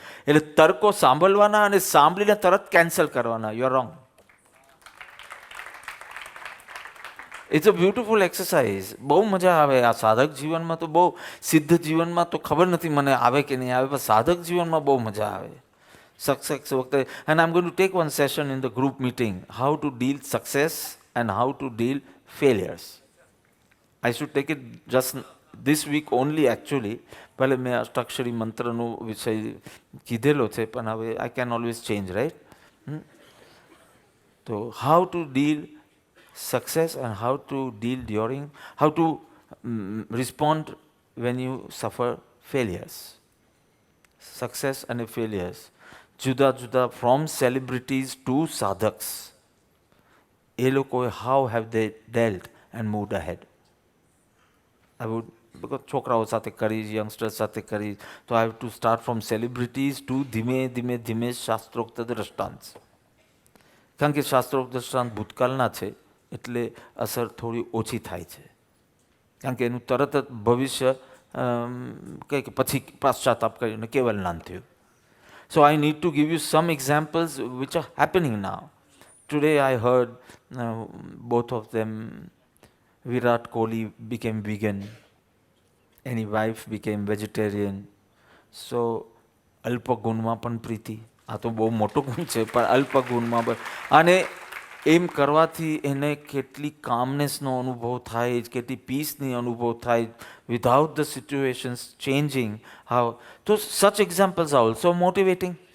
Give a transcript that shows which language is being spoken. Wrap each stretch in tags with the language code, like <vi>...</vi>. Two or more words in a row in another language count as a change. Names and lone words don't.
<gu>એટલે તર્કો સાંભળવાના અને સાંભળીને તરત કેન્સલ કરવાના.</gu> <en>you are wrong. it's a beautiful exercise.</en> <gu>બહુ મજા આવે આ સાધક જીવનમાં. તો બહુ સિદ્ધ જીવનમાં તો ખબર નથી મને આવે કે નહીં આવે, પણ સાધક જીવનમાં બહુ મજા આવે. સક્સેસ વખતે,</gu> <en>and I'm going to take one session in the group meeting, how to deal success and how to deal failures. I should take it just this week only actually.</en> <gu>પહેલે મેં અષ્ટાક્ષરી મંત્રનો વિષય કીધેલો છે, પણ હવે</gu> <en>I can always change, right? તો how to deal success and how to deal during, how to respond when you suffer failures. Success and failures.</en> <gu>જુદા જુદા,</gu> <en>from celebrities to sadhaks,</en> <gu>એ લોકોએ</gu> <en>how have they dealt and moved ahead. I would,</en> <gu>બિકોઝ છોકરાઓ સાથે કરી, યંગસ્ટર્સ સાથે કરી, તો</gu> <en>I have to start from celebrities to</en> <gu>ધીમે ધીમે ધીમે શાસ્ત્રોક્ત દ્રષ્ટાંત. કારણ કે શાસ્ત્રોક્ત દ્રષ્ટાંત ભૂતકાળના છે એટલે અસર થોડી ઓછી થાય છે. કારણ કે એનું તરત જ ભવિષ્ય કંઈક પછી પાશ્ચાતાપ કરીને કેવલ જ્ઞાન થયું.</gu> <en>So I need to give you some examples which are happening now. Today I heard both of them, Virat Kohli became vegan and his wife became vegetarian.</en> <gu>So અલ્પ ગુણમાં પણ પ્રીતિ, આ તો બહુ મોટો ગુણ છે, પણ અલ્પ ગુણમાં પણ, અને એમ કરવાથી એને કેટલી કામનેસનો અનુભવ થાય, કેટલી પીસની અનુભવ થાય</gu> <en>without the situations changing. હાઉ તો such examples are also motivating.</en>